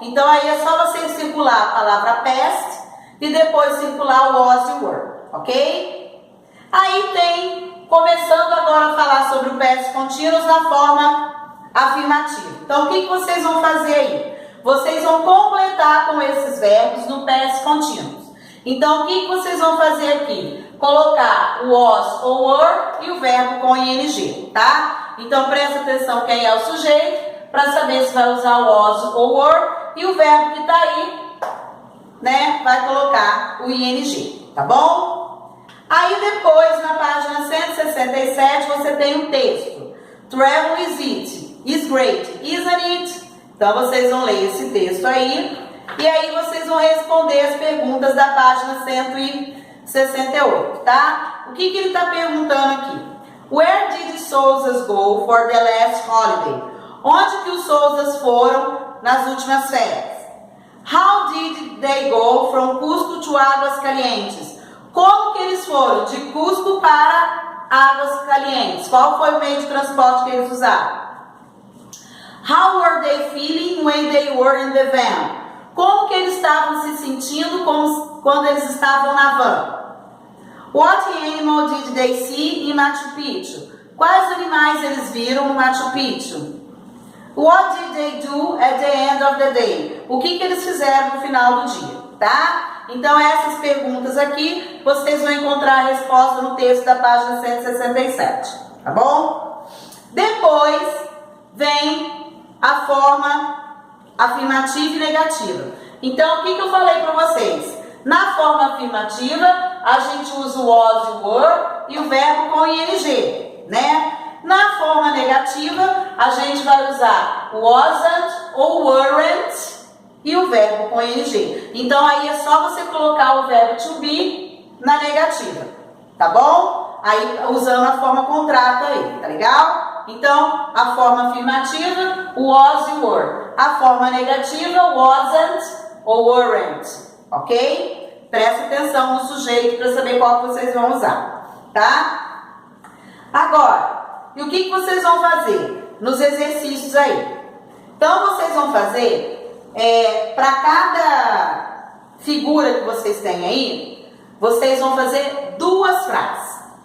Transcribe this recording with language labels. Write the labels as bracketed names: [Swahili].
[Portuguese] Então, aí é só você circular a palavra past e depois circular o was e were, ok? Aí tem, começando agora a falar sobre o past contínuos na forma afirmativa. Então, o que vocês vão fazer aí? Vocês vão completar com esses verbos no past contínuos. Então, o que vocês vão fazer aqui? Colocar o was ou were e o verbo com ing, tá? Então, presta atenção quem é o sujeito, para saber se vai usar o was ou were, e o verbo que está aí, né, vai colocar o ing, tá bom? Aí depois, na página 167, você tem um texto. [English] Travel is great, isn't it? [Portuguese] Então, vocês vão ler esse texto aí, e aí vocês vão responder as perguntas da página 168, tá? O que ele está perguntando aqui? [English] Where did Souzas go for the last holiday? [Portuguese] Onde que os Souzas foram nas últimas férias? [English] How did they go from Cusco to Águas Calientes? [Portuguese] Como que eles foram de Cusco para Águas Calientes? Qual foi o meio de transporte que eles usaram? [English] How were they feeling when they were in the van? [Portuguese] Como que eles estavam se sentindo quando eles estavam na van? [English] What animal did they see in Machu Picchu? [Portuguese] Quais animais eles viram no Machu Picchu? [English] What did they do at the end of the day? [Portuguese] O que eles fizeram no final do dia, tá? Então, essas perguntas aqui, vocês vão encontrar a resposta no texto da página 167, tá bom? Depois, vem a forma afirmativa e negativa. Então, o que eu falei para vocês? Na forma afirmativa, a gente usa o was e o were e o verbo com ing, né? Na forma negativa, a gente vai usar wasn't ou weren't e o verbo com ing. Então, aí é só você colocar o verbo to be na negativa, tá bom? Aí, usando a forma contrata aí, tá legal? Então, a forma afirmativa, was e were. A forma negativa, wasn't ou weren't, ok? Presta atenção no sujeito para saber qual que vocês vão usar, tá? Agora, e o que vocês vão fazer nos exercícios aí? Então, vocês vão fazer, para cada figura que vocês têm aí, vocês vão fazer 2 frases.